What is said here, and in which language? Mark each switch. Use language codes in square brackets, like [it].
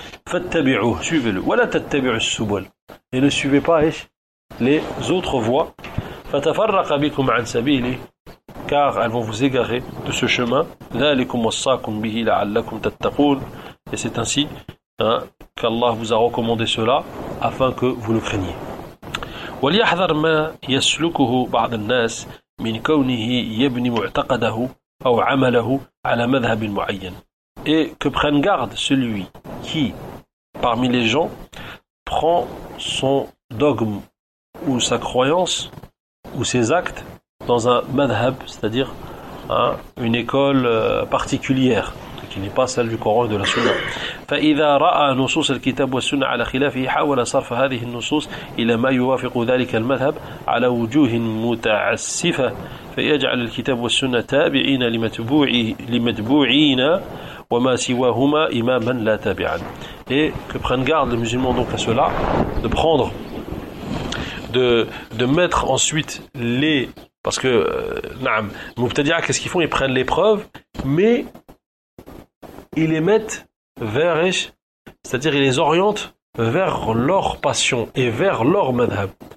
[ar] Fattabi'u, [fr] suivez-le. [ar] Wala tattabi'u as-subul. [fr] Et ne suivez pas les autres voies. [ar] Fatafarraqa bikum an sabili, [fr] car elles vont vous égarer de ce chemin. [ar] Dhalikum wassakum bihi la'allakum tattaqun. [fr] Et c'est ainsi, hein, qu'Allah vous a recommandé cela afin que vous le craigniez. [ar] وليحذر ما يسلكه بعض الناس من كونه يبني معتقده أو عمله على مذهب معين. [fr] Et que prenne garde celui qui, parmi les gens, prend son dogme ou sa croyance ou ses actes dans un madhab, c'est-à-dire, hein, une école particulière qui n'est pas celle du Coran et de la Sunna. [ar] فإذا رأى نصوص الكتاب والسنة على خلافه حاول صرف هذه النصوص إلى ما يوافق ذلك المذهب على وجوه متعسفة فيجعل الكتاب والسنة تابعين لمتبوعين وما سواهما إماما لا تابعا. [fr] Et que prenne garde le musulman donc à cela, de prendre, de mettre ensuite les, parce que [ar] نعم مبتدعه, [fr] qu'est-ce qu'ils font, ils prennent les preuves mais ils les mettent vers, c'est-à-dire ils les orientent vers leur passion et vers leur madhab.